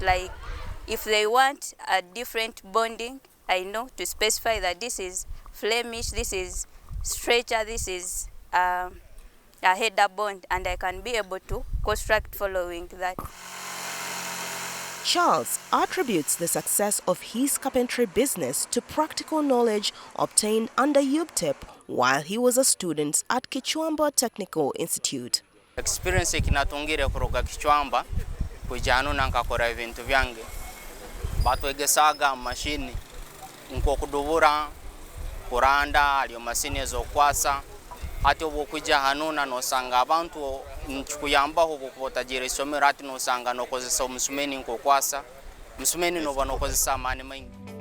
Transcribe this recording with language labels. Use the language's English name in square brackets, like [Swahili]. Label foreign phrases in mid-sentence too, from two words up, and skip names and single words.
[English] Like if they want a different bonding, I know to specify that this is Flemish, this is stretcher, this is a header bond, and I can be able to construct following that. Charles attributes the success of his carpentry business to practical knowledge obtained under UBTEB while he was a student at Kichwamba Technical Institute. [Nyankole] Experience ikinatungire kuruka Kichwamba kujanu na nkakora ibintu byange batwegesaga mashini nko kudubura kuranda aliyo mashini ezokwasa ati obukuja hanuna nosanga abantu nchukuyambaho okubotagira isomero ati nosanga nokozesa omusumeni nko kwasa musumeni no banokozesa amani maingi.